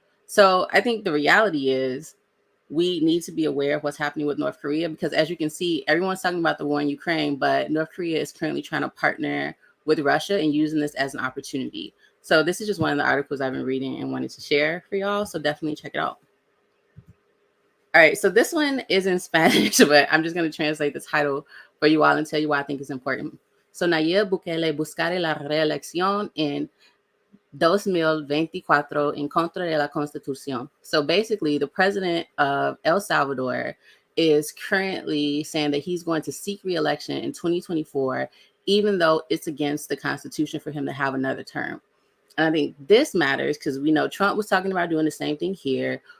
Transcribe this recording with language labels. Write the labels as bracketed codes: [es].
[en] So I think the reality is we need to be aware of what's happening with North Korea because, as you can see, everyone's talking about the war in Ukraine, but North Korea is currently trying to partner with Russia and using this as an opportunity. So this is just one of the articles I've been reading and wanted to share for y'all. So definitely check it out. All right, so this one is in Spanish, but I'm just going to translate the title for you all and tell you why I think it's important. [es] So Nayib Bukele buscará la reelección en 2024 en contra de la Constitución. [en] So basically, the president of El Salvador is currently saying that he's going to seek re-election in 2024, even though it's against the Constitution for him to have another term. And I think this matters because we know Trump was talking about doing the same thing here.